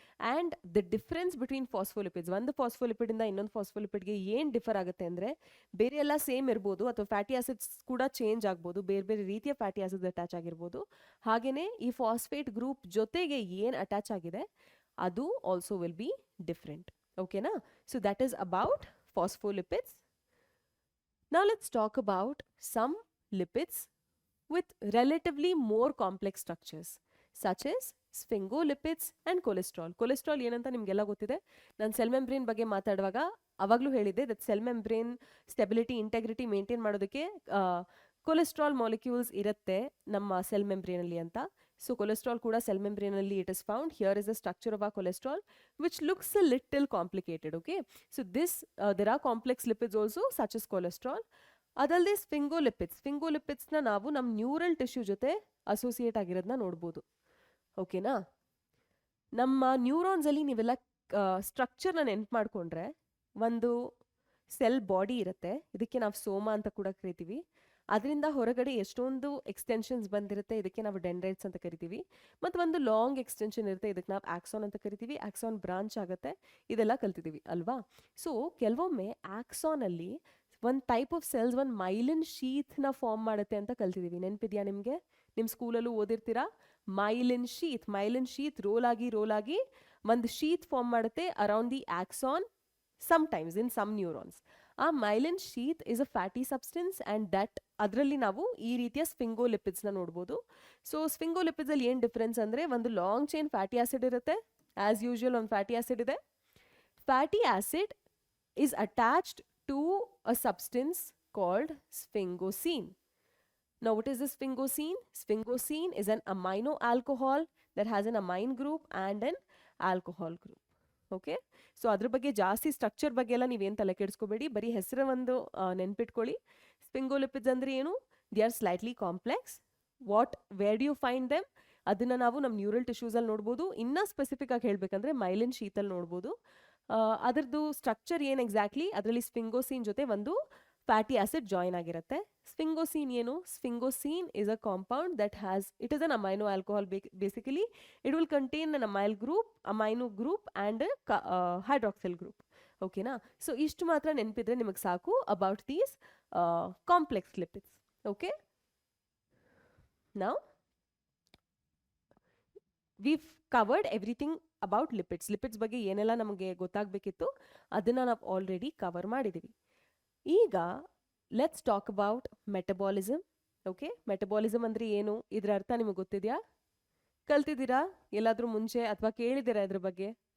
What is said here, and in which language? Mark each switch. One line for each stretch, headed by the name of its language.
Kannada: And the difference between ಫಾಸ್ಫೋಲಿಪಿಡ್ಸ್, ಒಂದು ಫಾಸ್ಫೋಲಿಪಿಡಿಂದ ಇನ್ನೊಂದು ಫಾಸ್ಫೋಲಿಪಿಡ್ಗೆ ಏನು ಡಿಫರ್ ಆಗುತ್ತೆ ಅಂದರೆ, ಬೇರೆ ಎಲ್ಲ ಸೇಮ್ ಇರ್ಬೋದು ಅಥವಾ ಫ್ಯಾಟಿ ಆಸಿಡ್ಸ್ ಕೂಡ ಚೇಂಜ್ ಆಗ್ಬೋದು, ಬೇರೆ ಬೇರೆ ರೀತಿಯ ಫ್ಯಾಟಿ ಆಸಿಡ್ಸ್ ಅಟ್ಯಾಚ್ ಆಗಿರ್ಬೋದು. ಹಾಗೆಯೇ ಈ ಫಾಸ್ಫೇಟ್ ಗ್ರೂಪ್ ಜೊತೆಗೆ ಏನು ಅಟ್ಯಾಚ್ ಆಗಿದೆ ಅದು ಆಲ್ಸೋ ವಿಲ್ ಬಿ ಡಿಫ್ರೆಂಟ್. ಓಕೆನಾ?
English: So that is about phospholipids. Now let's talk about some lipids with relatively more complex structures such as sphingolipids and cholesterol.
Kannada: Cholesterol ಏನಂತ ನಿಮಗೆಲ್ಲ ಗೊತ್ತಿದೆ. ನಾನು ಸೆಲ್ ಮೆಂಬ್ರೇನ್ ಬಗ್ಗೆ ಮಾತಾಡುವಾಗ ಅವಾಗಲೂ ಹೇಳಿದ್ದೆ that cell membrane stability, integrity maintain ಮಾಡೋದಕ್ಕೆ cholesterol molecules ಇರುತ್ತೆ ನಮ್ಮ ಸೆಲ್ ಮೆಂಬ್ರೇನಲ್ಲಿ ಅಂತ.
English: So cholesterol kuda cell membrane it is found. Here is the structure of our cholesterol which looks a little complicated. Okay, so this there are complex lipids also such as cholesterol.
Kannada: ಅದಲ್ಲದೆ ಸ್ಫಿಂಗೋಲಿಪಿಡ್ಸ್ನ ನಾವು ನಮ್ಮ neural tissue ಜೊತೆ associate ಆಗಿರೋದನ್ನ ನೋಡ್ಬೋದು. ಓಕೆನಾ? ನಮ್ಮ ನ್ಯೂರಾನ್ಸಲ್ಲಿ ನೀವೆಲ್ಲ ಸ್ಟ್ರಕ್ಚರ್ನ ನೆನ್ಪು ಮಾಡಿಕೊಂಡ್ರೆ ಒಂದು ಸೆಲ್ ಬಾಡಿ ಇರುತ್ತೆ, ಇದಕ್ಕೆ ನಾವು ಸೋಮ ಅಂತ ಕೂಡ ಕರಿತೀವಿ. ಅದರಿಂದ ಹೊರಗಡೆ ಎಷ್ಟೊಂದು ಎಕ್ಸ್ಟೆನ್ಷನ್ಸ್ ಬಂದಿರುತ್ತೆ, ಇದಕ್ಕೆ ನಾವು ಡೆಂಡ್ರೈಟ್ಸ್ ಅಂತ ಕರಿತೀವಿ. ಮತ್ತು ಒಂದು ಲಾಂಗ್ ಎಕ್ಸ್ಟೆನ್ಷನ್ ಇರುತ್ತೆ, ಇದಕ್ಕೆ ನಾವು ಆಕ್ಸಾನ್ ಅಂತ ಕರಿತೀವಿ. ಆಕ್ಸಾನ್ ಬ್ರಾಂಚ್ ಆಗುತ್ತೆ, ಇದೆಲ್ಲ ಕಲ್ತಿದ್ದೀವಿ ಅಲ್ವಾ. ಸೊ ಕೆಲವೊಮ್ಮೆ ಆಕ್ಸಾನಲ್ಲಿ ಒಂದು ಟೈಪ್ ಆಫ್ ಸೆಲ್ಸ್ ಒಂದು ಮೈಲಿನ್ ಶೀತ್ನ ಫಾರ್ಮ್ ಮಾಡುತ್ತೆ ಅಂತ ಕಲ್ತಿದ್ದೀವಿ. ನೆನಪಿದೆಯಾ ನಿಮಗೆ? ನಿಮ್ಮ ಸ್ಕೂಲಲ್ಲೂ ಓದಿರ್ತೀರಾ, ಮೈಲಿನ್ ಶೀತ್ ರೋಲ್ ಆಗಿ ಒಂದು ಶೀತ್ ಫಾರ್ಮ್ ಮಾಡುತ್ತೆ
English: Around the axon, sometimes in some neurons. ಆ myelin sheath is a fatty substance and that
Kannada: ಅದರಲ್ಲಿ ನಾವು ಈ ರೀತಿಯ ಸ್ಫಿಂಗೋಲಿಪಿಡ್ಸ್ನ ನೋಡ್ಬೋದು. ಸೊ ಸ್ಫಿಂಗೋಲಿಪಿಡ್ಸ್ ಅಲ್ಲಿ ಏನು ಡಿಫ್ರೆನ್ಸ್ ಅಂದರೆ, ಒಂದು ಲಾಂಗ್ ಚೈನ್ ಫ್ಯಾಟಿ ಆಸಿಡ್ ಇರುತ್ತೆ. ಆಸ್ ಯೂಶುವಲ್ ಒಂದು ಫ್ಯಾಟಿ ಆಸಿಡ್ ಇದೆ.
English: Fatty acid is attached to a substance called sphingosine. Now what is this sphingosine? Sphingosine is an amino alcohol that has an amine group and an alcohol group.
Kannada: Okay, so ಅದ್ರ ಬಗ್ಗೆ ಜಾಸ್ತಿ structure ಬಗ್ಗೆ ಎಲ್ಲ ನೀವೇನು ತಲೆ ಕೆಡಿಸ್ಕೋಬೇಡಿ, ಬರೀ ಹೆಸರು ಒಂದು ನೆನ್ಪಿಟ್ಕೊಳ್ಳಿ. ಸ್ಫಿಂಗೋಲಿಪಿಡ್ಸ್ ಅಂದರೆ ಏನು?
English: They are slightly complex. Where do you find them?
Kannada: ಅದನ್ನು ನಾವು ನಮ್ಮ ನ್ಯೂರಲ್ ಟಿಶ್ಯೂಸಲ್ಲಿ ನೋಡ್ಬೋದು. ಇನ್ನೂ ಸ್ಪೆಸಿಫಿಕ್ ಆಗಿ ಹೇಳಬೇಕಂದ್ರೆ ಮೈಲಿನ್ ಶೀತಲ್ಲಿ ನೋಡ್ಬೋದು. ಅದರದ್ದು ಸ್ಟ್ರಕ್ಚರ್ ಏನು ಎಕ್ಸಾಕ್ಟ್ಲಿ? ಅದರಲ್ಲಿ ಸ್ಫಿಂಗೋಸೀನ್ ಜೊತೆ ಒಂದು ಫ್ಯಾಟಿ ಆಸಿಡ್ ಜಾಯಿನ್ ಆಗಿರುತ್ತೆ. ಸ್ಫಿಂಗೋಸೀನ್ ಏನು?
English: Sphingosine is a compound that has, it is an amino alcohol. Basically it will contain an amino group and hydroxyl group. ಓಕೆನಾ?
Kannada: ಸೊ ಇಷ್ಟು ಮಾತ್ರ ನೆನಪಿದ್ರೆ ನಿಮಗೆ ಸಾಕು about these complex lipids.
English: Okay, now we've covered everything about lipids.
Kannada: lipids ಬಗ್ಗೆ ಏನೆಲ್ಲ ನಮಗೆ ಗೊತ್ತಾಗಬೇಕಿತ್ತು ಅದನ್ನು ನಾವು ಆಲ್ರೆಡಿ ಕವರ್ ಮಾಡಿದ್ದೀವಿ. ಈಗ
English: Let's talk about metabolism.
Kannada: Okay, metabolism ಅಂದರೆ ಏನು? ಇದರ ಅರ್ಥ ನಿಮಗೆ ಗೊತ್ತಿದೆಯಾ? ಕಲ್ತಿದ್ದೀರಾ ಎಲ್ಲಾದರೂ ಮುಂಚೆ ಅಥವಾ ಕೇಳಿದ್ದೀರಾ ಇದ್ರ ಬಗ್ಗೆ?